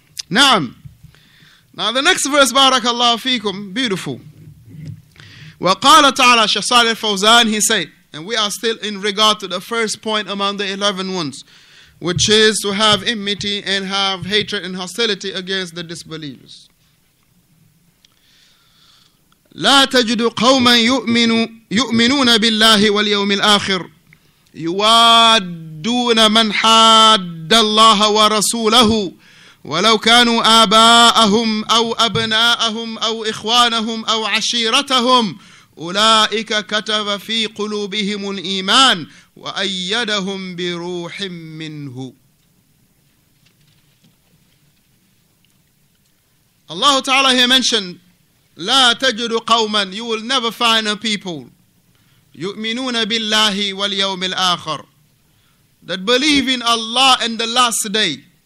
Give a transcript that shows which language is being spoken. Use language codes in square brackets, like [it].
[en] Naam. Now the next verse, barakallahu feekum, beautiful. [ar] وَقَالَ تَعَالَى [en] Shaykh Salih Fawzaan, he said, and we are still in regard to the first point among the 11 ones, which is to have enmity and have hatred and hostility against the disbelievers. [ar] لا تجد قوما يؤمنون بالله واليوم الآخر يوادون من حاد الله ورسوله ولو كانوا آباءهم أو أبناءهم أو إخوانهم أو عشيرتهم أولئك كتب في قلوبهم الإيمان وأيدهم بروح منه. [en] Allah Ta'ala here mentioned, [ar] لا تجد قوما, [en] you will never find a people, [ar] يؤمنون بالله واليوم الآخر, [en] that believe in Allah and the last day.